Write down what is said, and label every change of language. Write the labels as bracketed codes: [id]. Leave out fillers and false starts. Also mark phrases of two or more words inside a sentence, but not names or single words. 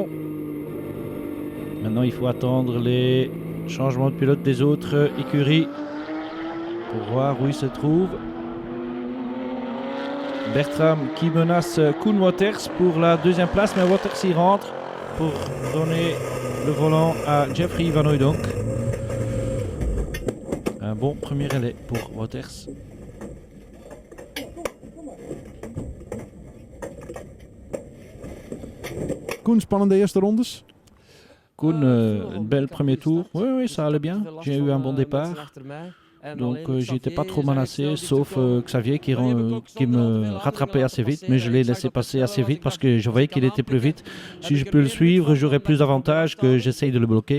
[fr] Maintenant, il faut attendre les changements de pilote des autres écuries pour voir où ils se trouvent. Bertram qui menace Koen Wauters pour la 2e place, mais Wauters y rentre pour donner le volant à Jeffrey Van Hooydonk. Un bon premier relais pour Wauters. [nl] Koen, spannende eerste rondes. [fr] Koen, un bel premier tour. Oui, ça allait bien. J'ai eu un bon départ. Donc j'étais pas trop menacé, sauf Xavier qui me rattrapait assez vite, mais je l'ai laissé passer assez vite parce que je voyais qu'il était plus vite. Si je peux le suivre, j'aurai plus d'avantages que j'essaye de le bloquer.